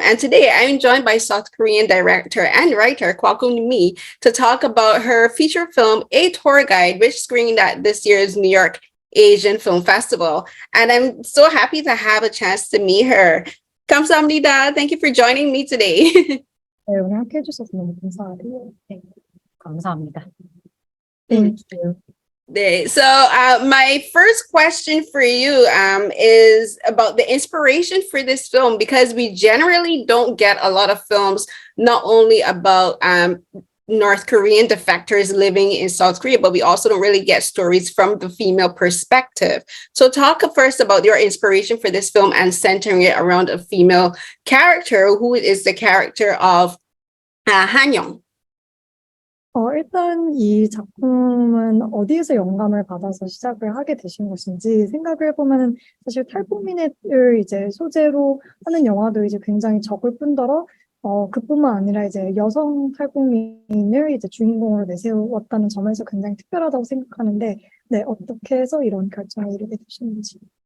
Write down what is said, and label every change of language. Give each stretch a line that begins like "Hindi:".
English: And today I'm joined by South Korean director and writer Kwak Eun-mi to talk about her feature film, A Tour Guide, which screened at this year's New York Asian Film Festival. And I'm so happy to have a chance to meet her.
Korean: 감사합니다.
English: Thank you for joining me today.
Korean: 네, 오늘 함께 해주셔서 너무 감사하고요. 네, 감사합니다.
English: Thank you. So my first question for you is about the inspiration for this film, because we generally don't get a lot of films not only about North Korean defectors living in South Korea, but we also don't really get stories from the female perspective. So talk first about your inspiration for this film and centering it around a female character, who is the character of Han-young.
Korean: 일단 이 작품은 어디에서 영감을 받아서 시작을 하게 되신 것인지 생각을 해보면은 사실 탈북민을 이제 소재로 하는 영화도 이제 굉장히 적을 뿐더러 그뿐만 아니라 이제 여성 탈북민을 이제 주인공으로 내세웠다는 점에서 굉장히 특별하다고 생각하는데, 네, 어떻게 해서 이런 결정에 이르게 되셨는지.